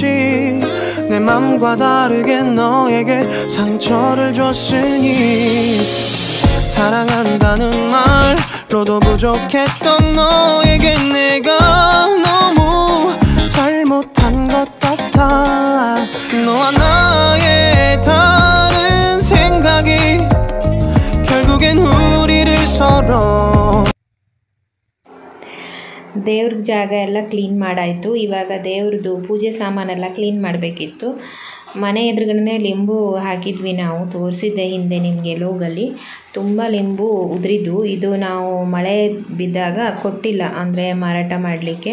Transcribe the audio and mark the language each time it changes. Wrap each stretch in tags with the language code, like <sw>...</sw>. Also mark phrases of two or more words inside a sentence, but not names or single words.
<ko>내 맘과 다르게 너에게 상처를 줬으니 사랑한다는 말로도 부족했던 너에게 내가 너무 잘못한 것 같아. 너와 나의 다른 생각이 결국엔 우리를 서로.</ko> <kn>ದೇವ್ರ ಜಾಗ ಎಲ್ಲ ಕ್ಲೀನ್ ಮಾಡಾಯಿತು. ಇವಾಗ ದೇವ್ರದ್ದು ಪೂಜೆ ಸಾಮಾನೆಲ್ಲ ಕ್ಲೀನ್ ಮಾಡಬೇಕಿತ್ತು. ಮನೆ ಎದುರುಗಡೆ ಲಿಂಬು ಹಾಕಿದ್ವಿ ನಾವು, ತೋರಿಸಿದ್ದೆ ಹಿಂದೆ ನಿಮಗೆ ಲೋಗಲ್ಲಿ. ತುಂಬ ಲಿಂಬು ಉದುರಿದ್ದು. ಇದು ನಾವು ಮಳೆ ಬಿದ್ದಾಗ ಕೊಟ್ಟಿಲ್ಲ, ಅಂದರೆ ಮಾರಾಟ ಮಾಡಲಿಕ್ಕೆ.</kn>